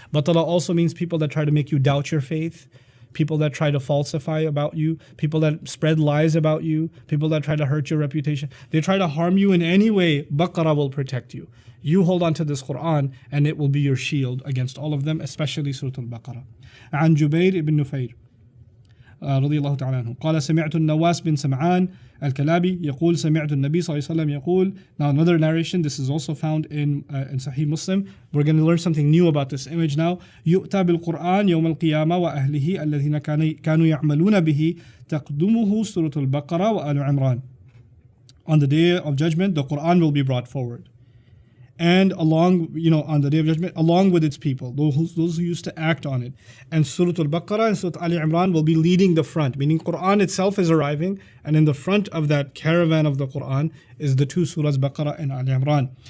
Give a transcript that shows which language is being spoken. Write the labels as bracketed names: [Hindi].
[English] Batala also means people that try to make you doubt your faith, people that try to falsify about you, people that spread lies about you, people that try to hurt your reputation. They try to harm you in any way. Baqarah will protect you. You hold on to this Quran and it will be your shield against all of them, especially Surah Al-Baqarah. [Arabic] عن جبير بن نفير رضي الله تعالى عنه قال سمعت النواس بن سمعان الكلابي يقول سمعت النبي صلى الله عليه وسلم يقول. [English] Now another narration, this is also found in Sahih Muslim. We're going to learn something new about this image now. [Arabic] يؤتى بالقرآن يوم القيامة وأهله الذين كانوا يعملون به تقدمه سورة البقرة وآل عمران. [English] On the day of judgment, the Quran will be brought forward. And along, on the day of judgment, along with its people, those who used to act on it. And Surah Al-Baqarah and Surah Ali Imran will be leading the front, meaning Quran itself is arriving, and in the front of that caravan of the Quran is the two surahs, Baqarah and Ali Imran.